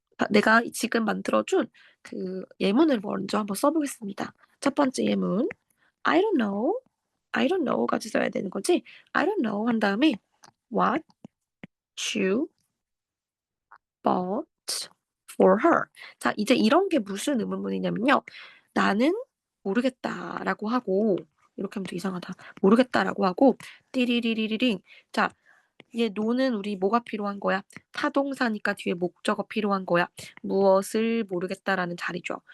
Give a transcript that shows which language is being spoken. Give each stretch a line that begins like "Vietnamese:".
Korean: 내가 지금 만들어준 그 예문을 먼저 한번 써보겠습니다. 첫 번째 예문.
English: I don't know. I don't know
Korean: 까지 써야 되는 거지.
English: I don't know
Korean: 한 다음에
English: what you bought for her.
Korean: 자, 이제 이런 게 무슨 의문문이냐면요. 나는 모르겠다라고 하고 이렇게 하면 또 이상하다. 모르겠다라고 하고 띠리리리리링. 자, 얘 노는 우리 뭐가 필요한 거야? 타동사니까 뒤에 목적어 필요한 거야. 무엇을 모르겠다라는 자리죠.